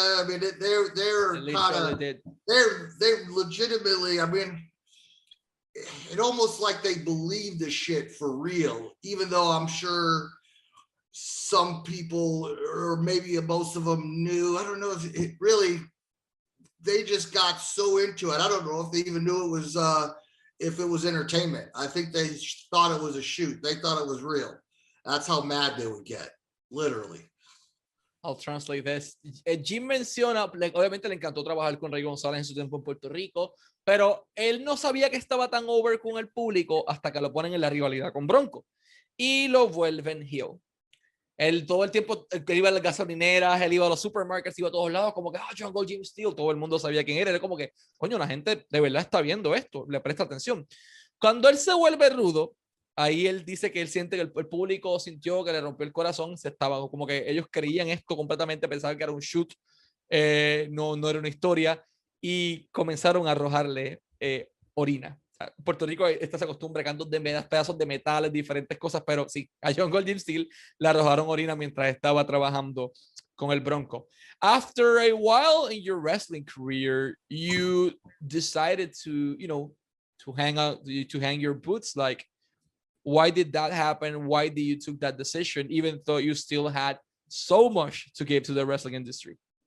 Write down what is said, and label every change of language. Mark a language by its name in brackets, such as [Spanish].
[English] I mean, they're legitimately, I mean, it almost like they believe the shit for real, even though I'm sure some people, or maybe most of them, knew. I don't know if it really, they just got so into it. I don't know if they even knew if it was entertainment. I think they thought it was a shoot. They thought it was real. That's how mad they would get, literally. I'll translate this. [Spanish] Jim menciona, obviamente le encantó trabajar con Rey González en su tiempo en Puerto Rico, pero él no sabía que estaba tan over con el público hasta que lo ponen en la rivalidad con Bronco y lo vuelven heel. Él todo el tiempo, él iba a las gasolineras, él iba a los supermarkets, iba a todos lados, como que, Jungle Jim Steele, todo el mundo sabía quién era. Era como que, coño, la gente de verdad está viendo esto, le presta atención. Cuando él se vuelve rudo, ahí él dice que él siente que el público sintió que le rompió el corazón, se estaba como que ellos creían esto completamente, pensaban que era un shoot, no era una historia, y comenzaron a arrojarle orina. En Puerto Rico esta se costumbre, cantos de pedazos de metales, diferentes cosas, pero sí, a John Gold Steel le arrojaron orina mientras estaba trabajando con el Bronco. [English] After a while in your wrestling career, you decided to, to hang your boots. Like, why did that happen? Why did you took that decision, even though you still had so much to give to the wrestling industry?